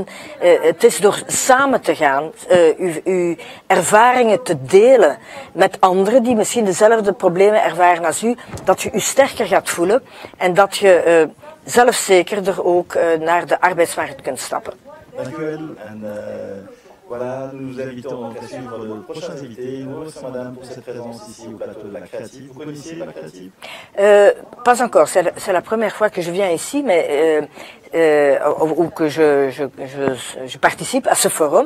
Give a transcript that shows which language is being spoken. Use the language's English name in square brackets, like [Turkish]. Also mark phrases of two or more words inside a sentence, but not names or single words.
[Dutch] Het is door samen te gaan, uw ervaringen te delen met anderen die misschien dezelfde problemen ervaren als u, dat je u sterker gaat voelen en dat je zelfzekerder ook naar de arbeidsmarkt kunt stappen. Dank u wel. [French] Voilà, nous vous invitons donc à suivre les prochains invités. Nous remercions Madame pour cette présence ici au plateau de la Créative. Vous connaissiez la Créative? pas encore. C'est la première fois que je viens ici, mais ou que je participe à ce forum.